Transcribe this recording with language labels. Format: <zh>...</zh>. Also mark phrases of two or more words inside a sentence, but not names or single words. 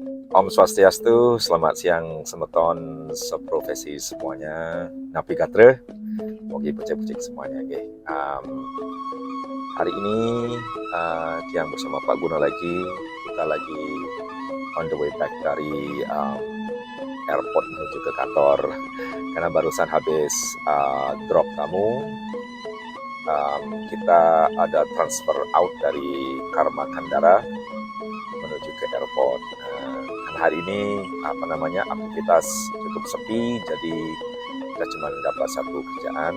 <id>Om Swastiastu, selamat siang semeton seprofesi semuanya. Navigator, mogi pucek-pucek semuanya. Okay. Hari ini Tiang bersama Pak Guna lagi. Kita lagi</id> <en>on the way back</en> <id>dari airport menuju ke kantor karena barusan habis drop tamu. Kita ada transfer out dari Karma Kandara menuju ke airport. Hari ini aktivitas cukup sepi, jadi kita cuma dapat satu kerjaan.</id>